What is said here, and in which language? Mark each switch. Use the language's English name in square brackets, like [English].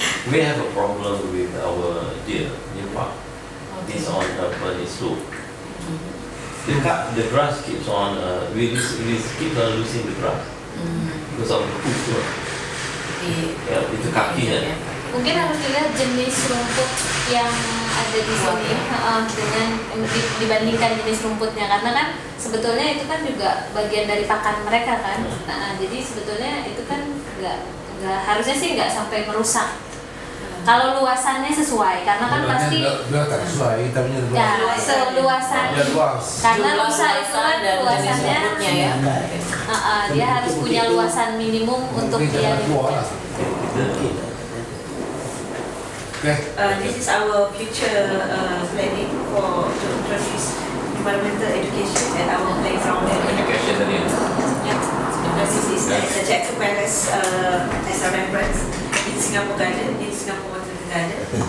[English] We have a problem with our deer in park. It's on a bunny slope. The grass keeps on. We keep on losing the grass because of the food. [Indonesian] Ya, itu kakinya. Mungkin harus dilihat jenis rumput yang ada di sini dengan dibandingkan jenis rumputnya, karena kan sebetulnya itu kan juga bagian dari pakan mereka kan. Nah, jadi sebetulnya itu kan nggak harusnya sih nggak sampai merusak. Kalau luasannya sesuai, karena kan pasti tak sesuai, tapi seluasan. Karena rusa itu kan luasannya ya. Dia harus punya luasan minimum untuk dia. [English] This is our future planning for to introduce environmental education at our playground. [Indonesian] Education tadi. [English] Yeah, because this is the Jackson Palace as a reference in Singapore Garden, in Singapore Botanical Garden.